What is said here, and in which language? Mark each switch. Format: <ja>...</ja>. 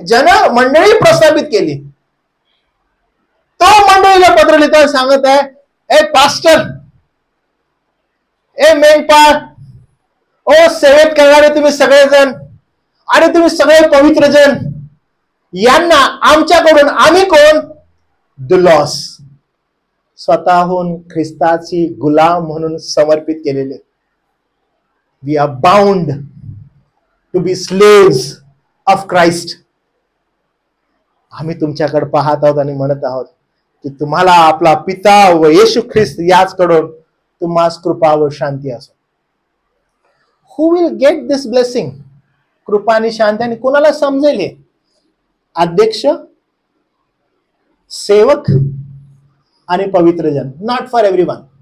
<mr>ज्यानं मंडळी प्रस्थापित केली, तो मंडळीला पत्र लिहिताना सांगत आहे, ए पास्टर, ए मेंढपाळ, ओ सेवेत करणारे तुम्ही सगळेजण आणि तुम्ही सगळे पवित्र जन, यांना आमच्याकडून आम्ही कोण? दुलॉस, स्वतःहून ख्रिस्ताची गुलाम म्हणून समर्पित केलेले.</mr> <en>We are bound to be slaves of Christ.</en> <mr>आम्ही तुमच्याकडे पाहत आहोत आणि म्हणत आहोत की तुम्हाला आपला पिता व येशू ख्रिस्त याचकडून तुम्हास कृपा व शांती असो.</mr> <en>Who will get this blessing?</en> <mr>कृपा आणि शांती. आणि कोणाला समजेल हे? अध्यक्ष, सेवक आणि पवित्र जन.</mr> <en>Not for everyone.</en>